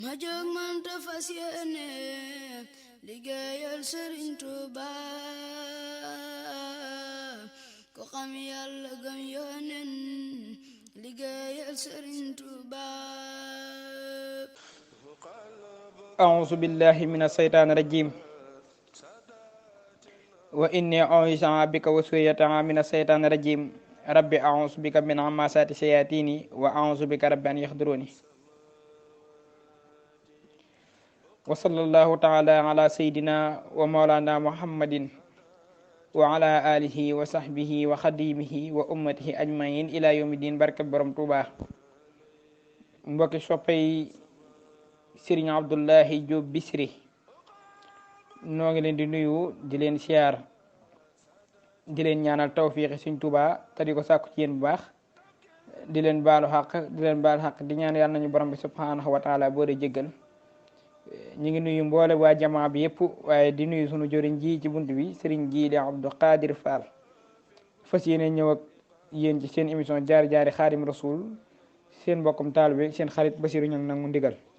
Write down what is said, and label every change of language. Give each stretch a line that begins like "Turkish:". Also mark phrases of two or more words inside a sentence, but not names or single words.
Wolof: ma jóg man ta fas yéene liggéeyal Sëriñ Tuuba ko xam Yàlla gëm Yónent liggéeyal Sëriñ Tuuba.
Arabic: أعوذ بالله من الشيطان الرجيم وإني أعوذ بك وذريتها من الشيطان الرجيم ربي أعوذ بك من همزات الشياطين وأعوذ بك رب أن يحضرون وصلى الله تعالى على سيدنا ومولانا محمد وعلى آله وصحبه وخديمه وأمته أجمعين إلى يوم الدين
Wolof: barke Borom Tuuba mbokki soppay Sëriñ Abdullahi Jóob Bichri noo ngi leen di nuyu di leen siyaar di leen ñaanal tawfiixi Sëriñ Tuuba te di ko sàkku ci yéen bu baax di leen baalu xaq di leen baal xaq di ñaan yàlla nañu borom bi
Arabic: سبحانه وتعالى
Wolof: boo dee jéggal ñu ngi nuyu mboole waa jamaa bi yëpp waaye di nuyu sunu jëriñ ji ci bunt bi Sëriñ Jiili Abdu Xaadir Faal fas yéene ñëw ak yéen ci seen émission jaari Xaadim Rasuul seen mbokkum taalibe seen xarit Basiru Ñaŋ nangu ndigal.